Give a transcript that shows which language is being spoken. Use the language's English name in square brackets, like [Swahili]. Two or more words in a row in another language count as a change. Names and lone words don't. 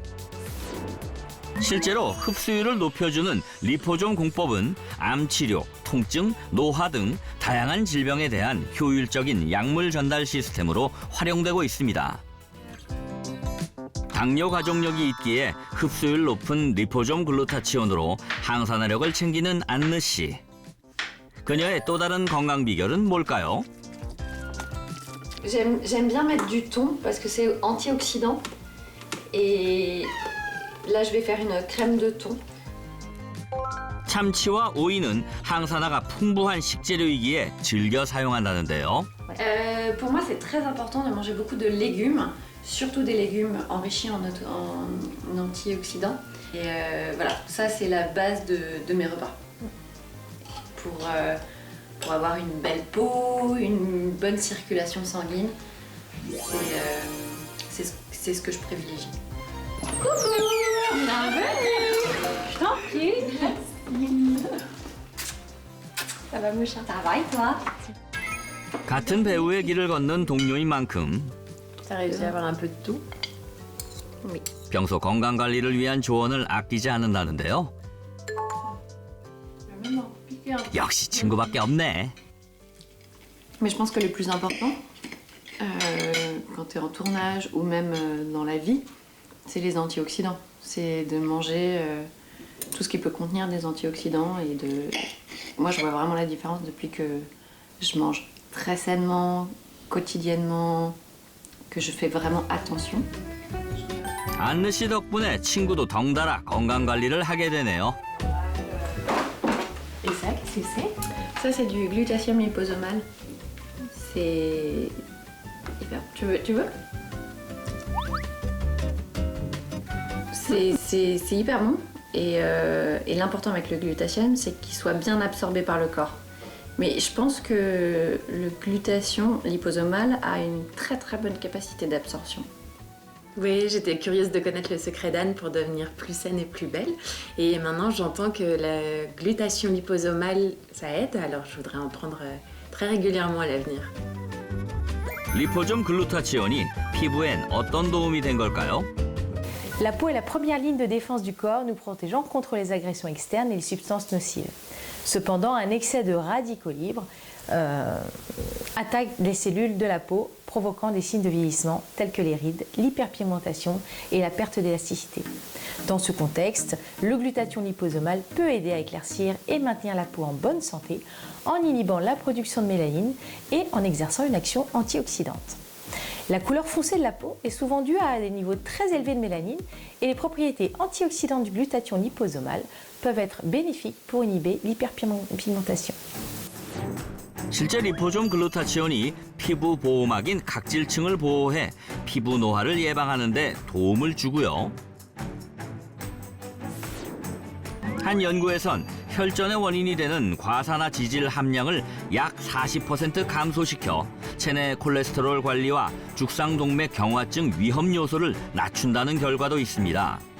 [Korean] 실제로 흡수율을 높여주는 리포솜 공법은 암치료, 통증, 노화 등 다양한 질병에 대한 효율적인 약물 전달 시스템으로 활용되고 있습니다. 당뇨 가족력이 있기에 흡수율 높은 리포솜 글루타치온으로 항산화력을 챙기는 안느 씨. 그녀의 또 다른 건강 비결은 뭘까요? [French] J'aime bien mettre du thon parce que c'est antioxydant. Et là, je vais faire une crème de thon. [Korean] 참치와 오이는 항산화가 풍부한 식재료이기에 즐겨 사용한다는데요. [French] Pour moi, c'est très important de manger beaucoup de légumes, surtout des légumes enrichis en antioxydants. Et voilà, ça c'est la base de mes repas. Pour avoir une belle peau, une bonne circulation sanguine, c'est ce que je privilégie. Coucou! Bienvenue! Je t'en prie! Ça va mon chat? Ça va et toi? [Korean] 같은 배우의 길을 걷는 동료인 만큼 [French] T'as réussi à avoir un peu de tout? Oui. [Korean] 평소 건강 관리를 위한 조언을 아끼지 않는다는데요. 역시 친구밖에 없네. [French] Mais je pense que le plus important, quand tu es en tournage ou même dans la vie, c'est les antioxydants. C'est de manger tout ce qui peut contenir des antioxydants. Moi, je vois vraiment la différence depuis que je mange très sainement, quotidiennement, que je fais vraiment attention. [Korean] 안느 씨 덕분에 친구도 덩달아 건강 관리를 하게 되네요. [French] Et ça, qu'est-ce que c'est? Ça, c'est du glutathion liposomal. C'est hyper... Tu veux? C'est hyper bon. Et l'important avec le glutathion, c'est qu'il soit bien absorbé par le corps. Mais je pense que le glutathion liposomal a une très très bonne capacité d'absorption. Oui, j'étais curieuse de connaître le secret d'Anne pour devenir plus saine et plus belle. Et maintenant, j'entends que la glutathion liposomale, ça aide, alors je voudrais en prendre très régulièrement à l'avenir. [Korean] 리포솜 글루타치온이 피부엔 어떤 도움이 된 걸까요? [French] La peau est la première ligne de défense du corps, nous protégeant contre les agressions externes et les substances nocives. Cependant, un excès de radicaux libres attaque les cellules de la peau, provoquant des signes de vieillissement tels que les rides, l'hyperpigmentation et la perte d'élasticité. Dans ce contexte, le glutathion liposomal peut aider à éclaircir et maintenir la peau en bonne santé en inhibant la production de mélanine et en exerçant une action antioxydante. La couleur foncée de la peau est souvent due à des niveaux très élevés de mélanine et les propriétés antioxydantes du glutathion liposomal peuvent être bénéfiques pour inhiber l'hyperpigmentation. [Korean] 실제 리포솜 글루타치온이 피부 보호막인 각질층을 보호해 피부 노화를 예방하는 데 도움을 주고요. 한 연구에선 혈전의 원인이 되는 과산화 지질 함량을 약 40% 감소시켜 체내 콜레스테롤 관리와 죽상동맥 경화증 위험 요소를 낮춘다는 결과도 있습니다.